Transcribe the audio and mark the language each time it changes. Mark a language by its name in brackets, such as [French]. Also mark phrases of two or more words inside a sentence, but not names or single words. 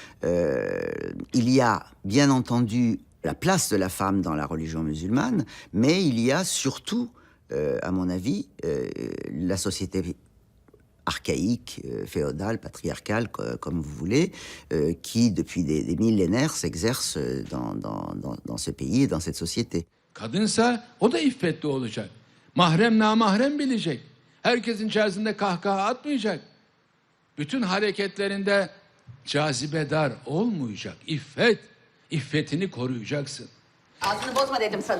[French] il y a bien entendu la place de la femme dans la religion musulmane, mais il y a surtout, à mon avis, la société archaïque, féodale, patriarcale, comme vous voulez, qui, depuis des millénaires, s'exerce dans ce pays et dans cette société. [Turkish] Kadınsa o da iffetli olacak. Mahrem namahrem bilecek. Herkesin içerisinde kahkaha atmayacak. Bütün hareketlerinde cazibedar olmayacak. İffetini koruyacaksın. Ağzını bozma dedim sana.